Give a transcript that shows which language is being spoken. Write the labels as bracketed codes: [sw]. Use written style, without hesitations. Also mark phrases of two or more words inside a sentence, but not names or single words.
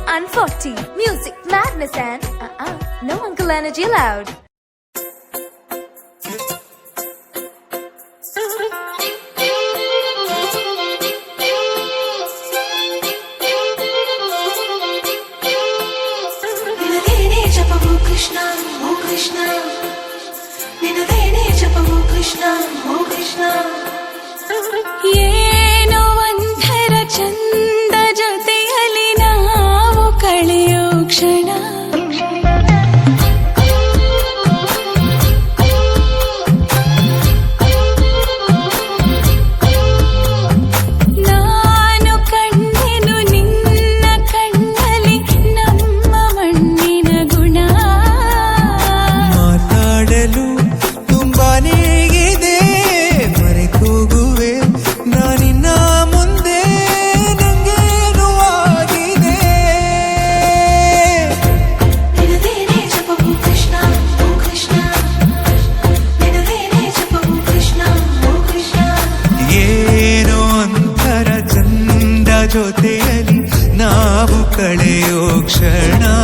[en] 140. Music, madness and no uncle energy allowed. [kn] Krishna, oh Krishna, ನಿನದೇನೇ ಜಪವು Krishna, oh Krishna. ಏನೋ ಒಂಥರ ಚಂದ ಜೊತೆಯಲ್ಲಿ ನಾವು ಕಳೆಯೋ ಕ್ಷಣ ನಾನು ಕಂಡೆನು ನಿನ್ನ ಕಣ್ಣಲ್ಲಿ ನಮ್ಮ ಮಣ್ಣಿನ ಗುಣ ಮಾತಾಡಲು ತುಂಬಾನೇ ಇದೆ ಮರೆತೋಗುವೆ ನಾನಿನ್ನ ಮುಂದೆ ನಂಗೇನು ಆಗಿದೆ ನಿನದೇನೇ ಜಪವು Krishna, oh Krishna, ನಿನದೇನೇ ಜಪವು Krishna, oh Krishna. ಏನೋ ಒಂಥರ ಚಂದ ಜೊತೆಯಲ್ಲಿ ನಾವು ಕಳೆಯೋ ಕ್ಷಣ